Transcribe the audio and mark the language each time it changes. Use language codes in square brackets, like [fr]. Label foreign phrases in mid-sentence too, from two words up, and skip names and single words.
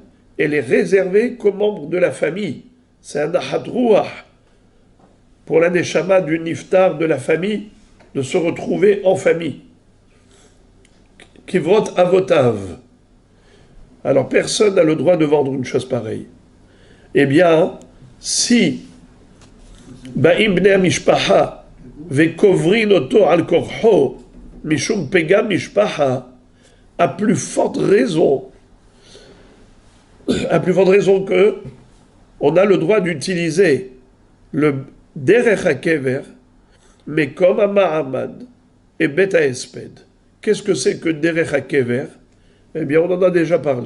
[fr] Elle est réservée qu'aux membres de la famille. C'est un [he] נחת רוח [fr] pour la neshama du niftar de la famille de se retrouver en famille. [he] קברות אבותיו. [fr] Alors personne n'a le droit de vendre une chose pareille. Eh bien, si [he] באים בני משפחה וקוברין אותו על כורחו משום פגם משפחה, [fr] à plus forte raison que on a le droit d'utiliser le [he] דרך הקבר, [fr] mais comme un mahamad et [he] בית ההספד. [fr] Qu'est-ce que c'est que [he] דרך הקבר? [fr] Eh bien, on en a déjà parlé.